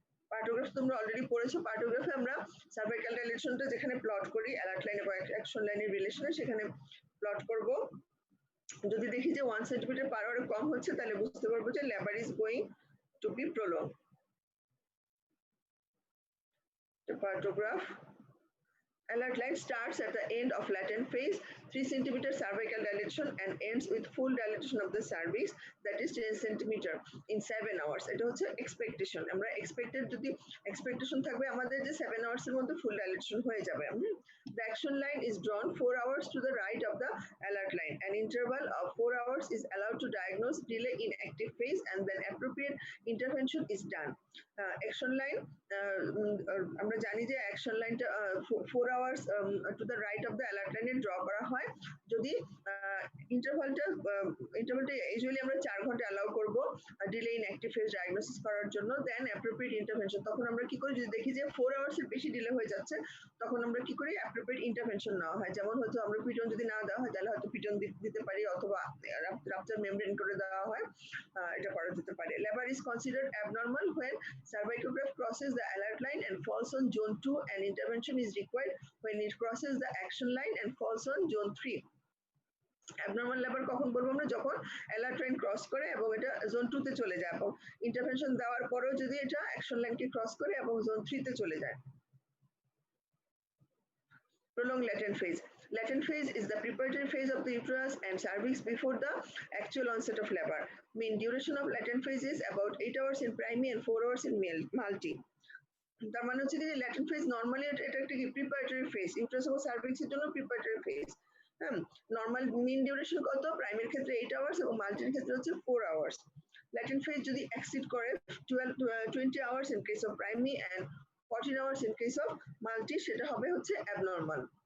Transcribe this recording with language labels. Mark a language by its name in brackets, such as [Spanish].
[Bangla] পার্টোগ্রাফ তোমরা অলরেডি পড়েছো, পার্টোগ্রাফে আমরা সার্ভাইকাল ডাইলেশনটা যেখানে প্লট করি অ্যালার্ট লাইন এবং অ্যাকশন লাইনের রিলেশনে সেখানে প্লট করব। যদি দেখি যে 1 সেন্টিমিটার পার আওয়ারে কম হচ্ছে তাহলে বুঝতে পারবো যে [English] Labour is going to be prolong. The partograph alert line starts at the end of latent phase, 3 centimeter cervical dilation and ends with full dilation of the cervix, that is 10 centimeter in 7 hours. [Bangla] এটা হচ্ছে expectation, আমরা expected যদি expectation থাকবে আমাদের যে 7 hours এর মধ্যে full dilation হয়ে যাবে। [English] The action line is drawn 4 hours to the right of the alert line. An interval of 4 hours is allowed to diagnose delay in active phase and then appropriate intervention is done. [Bangla] Action line আমরা জানি যে action লাইনটা 4 hours to the right of the alert লাইনে draw করা হয় যদি ইন্টারভালটা usually আমরা 4 ঘন্টা অ্যালাউ করব delay in active phase diagnosis করার জন্য, দেন অ্যাপ্রোপ্রিয়েট ইন্টারভেনশন। তখন আমরা কি করি, যদি দেখি যে 4 আওয়ার্সের বেশি ডিলে হয়ে যাচ্ছে তখন আমরা কি করি, অ্যাপ্রোপ্রিয়েট ইন্টারভেনশন নেওয়া হয়। যেমন হয়তো আমরা পিটন যদি না দেওয়া হয় তাহলে হয়তো পিটন দিতে পারি অথবা রাপচার মেমব্রেন করে দেওয়া হয়, এটা করা যেতে পারে। [English] Labour is considered abnormal when cervicograph crosses the alert line and falls on zone 2 and intervention is required when it crosses the action line and falls on zone 3. [Bangla] Abnormal labour কখন বলবো আমরা, যখন অ্যালার্ট লাইন ক্রস করে এবং এটা zone 2 তে চলে যায় এবং ইন্টারভেনশন দেওয়ার পরেও যদি এটা অ্যাকশন লাইনকে ক্রস করে এবং জোন 3 তে চলে যায়। [English] Prolonged latent phase. Latent phase is the preparatory phase of the uterus and cervix before the actual onset of labor. Mean duration of latent phase is about 8 hours in primary and 4 hours in multi. [Bangla] তার মানে হচ্ছে যে latent phase normally এটা একটা preparatory phase, uterus ও সার্ভিক্সের জন্য preparatory phase. হ্যাঁ, normal মিন duration কত, primary ক্ষেত্রে 8 আওয়ার্স এবং মাল্টির ক্ষেত্রে হচ্ছে 4 আওয়ার্স। [English] latent phase যদি exceed করে 20 hours in case of primary and 14 hours in case of multi, [Bangla] সেটা হবে হচ্ছে [English] Abnormal.